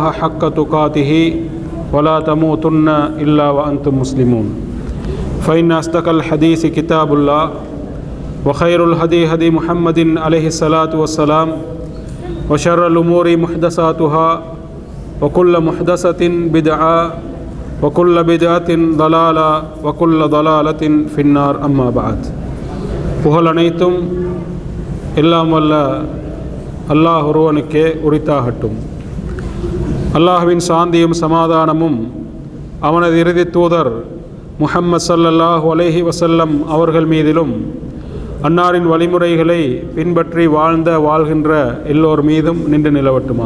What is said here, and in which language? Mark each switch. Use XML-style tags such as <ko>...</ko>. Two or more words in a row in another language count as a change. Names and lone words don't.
<ar>حق تقاته ولا تموتن إلا وأنتم مسلمون فإن أصدق الحديث كتاب الله وخير الهدي هدي محمد عليه الصلاة والسلام وشر الأمور محدثاتها وكل محدثة بدعة وكل بدعة ضلالة وكل ضلالة في النار أما بعد</ar> <ta>புகழ் அனைத்தும் எல்லாம் வல்ல அல்லாஹ் ஒருவனுக்கே உரித்தாகட்டும். அல்லாஹ்வின் சாந்தியும் சமாதானமும் அவனது இறுதி தூதர் முஹம்மது</ta> <ar>صلى الله عليه وسلم</ar> <ta>அவர்கள் மீதிலும் அன்னாரின் வழிமுறைகளை பின்பற்றி வாழ்கின்ற எல்லோர் மீதும் நின்று நிலவட்டுமாக.</ta>